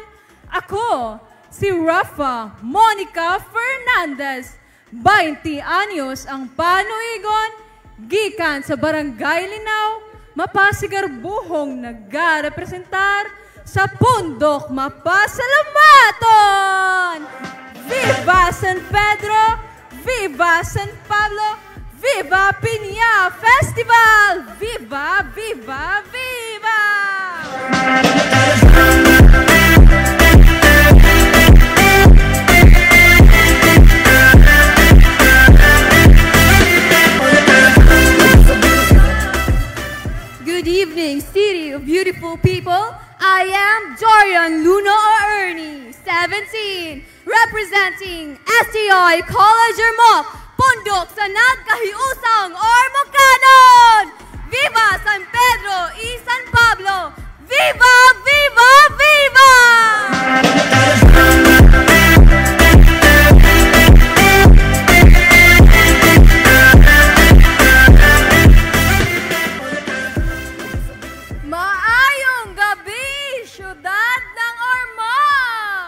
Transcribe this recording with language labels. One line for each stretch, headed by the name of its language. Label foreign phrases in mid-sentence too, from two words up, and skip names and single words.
Cebuano: Ako, si Rafa Monica Fernandez, 20 anyos ang panuigon, gikan sa Barangay Linaw, mapasigarbuhong nagarepresentar sa Pundok Mapasalamaton!
Spanish: Viva San Pedro! Viva San Pablo! Viva Piña Festival! Viva, viva, viva!
English: Good evening, city of beautiful people. I am Dorian Luna or Ernie, 17, representing STI College Ormoc, Pundok sa Nagkahiusang Ormocanon!
Spanish: Viva San Pedro y San Pablo! Viva, viva, viva!
Cebuano: Maayong gabi, syudad ng Ormoc!